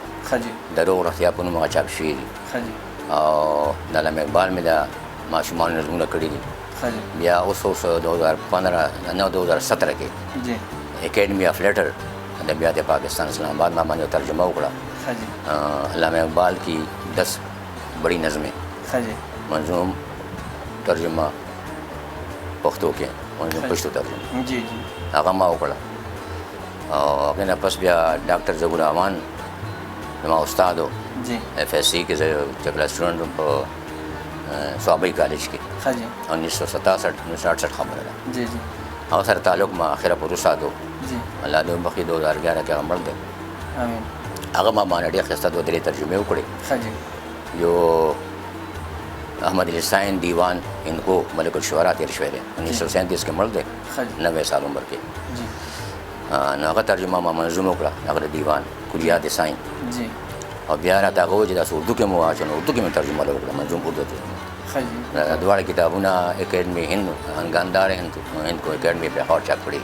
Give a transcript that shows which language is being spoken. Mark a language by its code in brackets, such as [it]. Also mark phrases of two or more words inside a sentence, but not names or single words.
[ps] ښه جی. د روغ رښتیا په نوم هغه چاپ شوي دي. ښه جی. او د علامه اقبال مې د ماشومانو نظمونه کړي دي. ښه جی. بیا اوس 2017 کې جی. اکیډمي آف لیټر ادبیات پاکستان اسلام آباد ما باندې ترجمه وکړه. ښه جی. [ur] علامہ اقبال کی 10 بڑی نظمیں. [ps] ښه جی. منظوم ترجمه پښتو کې، منظوم پښتو ترجمه. جی جی. هغه ما وکړه. او هغې نه پس بیا ډاکټر ظهور رحمان زما استاد و. جی. ایف ایس سی کې زه جګړه سټوډنټ وم په صوابۍ کالج کې. ښه جی. 1967 خبره ده. جی جی. هغه سره تعلق ما اخره پر وساتو. جی. الله دې وبخښي 2011 کې هغه مړ دی. امین. هغه ما باندې ډېرې ښایسته 2-3 ترجمې وکړې. ښه جی. یو احمد علی سائن دیوان ان کو ملک الشعراء تیر شوی دی 1937 کې مړ دی. ښه جی. 90 سال عمر کې. جی. نو هغه ترجمه ما منظوم وکړه هغه د دیوان کلیات سائن. جی. او بیا راته هغه وویل چې داسې اردو کې مو واچوه، اردو کې مې ترجمه وکړه منظوم اردو ته. ښه جی. دواړه کتابونه اکیډمي هند انګاندار هند کو اکیډمي پېښور چاپ کړي.